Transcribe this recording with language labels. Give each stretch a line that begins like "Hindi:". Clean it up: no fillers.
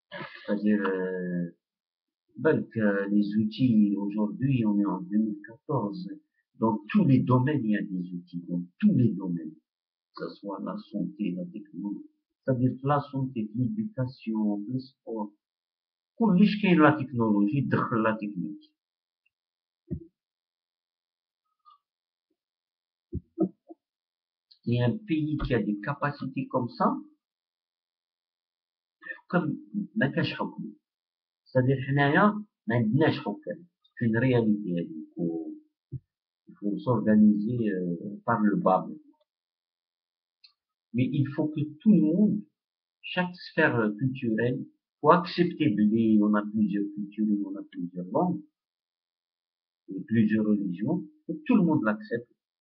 French: C'est-à-dire, les outils, aujourd'hui, on est en 2014, dans tous les domaines, il y a des outils, dans tous les domaines, que ce soit la santé, la technologie, c'est-à-dire la santé, l'éducation, le sport,
Arabic: كلش كاين
French: la technologie,
Arabic: دخل
French: la technique. Il y a un pays qui a des capacités comme ça, comme
Arabic: ما كاش حكم.
French: C'est-à-dire
Arabic: حنايا ما عندناش حكام.
French: C'est une réalité. Il faut s'organiser par le bas. Mais il faut que tout le monde, chaque sphère culturelle, faut accepter on a plusieurs cultures, on a plusieurs langues, et plusieurs religions, faut que tout le monde l'accepte.